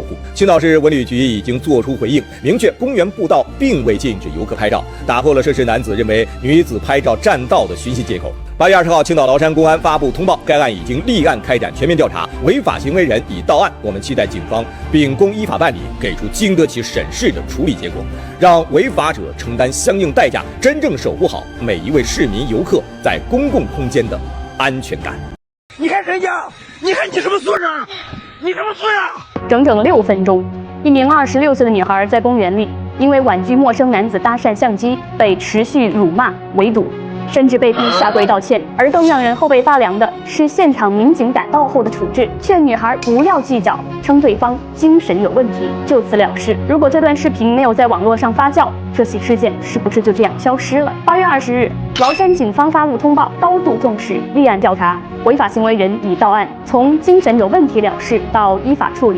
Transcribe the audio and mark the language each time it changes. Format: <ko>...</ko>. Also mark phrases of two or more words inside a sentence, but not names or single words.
<zh>青島市文旅局已經作出回應，明確公園步道並未禁止遊客拍照，打破了涉事男子認為女子拍照占道的尋釁借口。8月20號，青島嶗山公安發布通報，該案已經立案開展全面調查，違法行為人已到案。我們期待警方秉公依法辦理，給出經得起審視的處理結果，讓違法者承擔相應代價，真正守護好每一位市民遊客在公共空間的安全感。你看人家，你看你什么素质？你什么素质？整整6分鐘，一名26歲的女孩在公園裡，因為婉拒陌生男子搭訕相機，被持續辱罵圍堵，甚至被逼下跪道歉。而更讓人後背發涼的是，現場民警趕到後的處置，勸女孩不要計較，稱對方精神有問題，就此了事。如果這段視頻沒有在網絡上發酵，這起事件是不是就這樣消失了？8月20日，嶗山警方發布通報，高度重視，立案調查，違法行為人已到案，從精神有問題了事到依法處理。</zh>